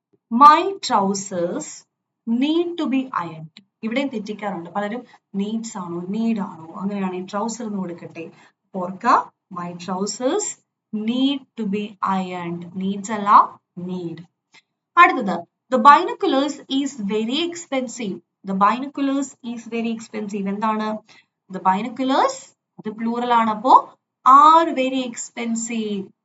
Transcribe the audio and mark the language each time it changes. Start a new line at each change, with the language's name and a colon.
English: My trousers need to be ironed.
Malayalam: ഇവിടെയും തെറ്റിക്കാറുണ്ട് പലരും. Needs ആണോ നീഡ് ആണോ, അങ്ങനെയാണ് ഈ ട്രൗസർ എന്ന് കൊടുക്കട്ടെ. ഓർക്ക,
English: my trousers need to be ironed.
Malayalam: Needs അല്ല, നീഡ്. അടുത്തത്,
English: the binoculars is very expensive. The binoculars is very expensive.
Malayalam: എന്താണ്?
English: The binoculars
Malayalam: അത് പ്ലൂറൽ ആണ്, അപ്പോ
English: are very expensive.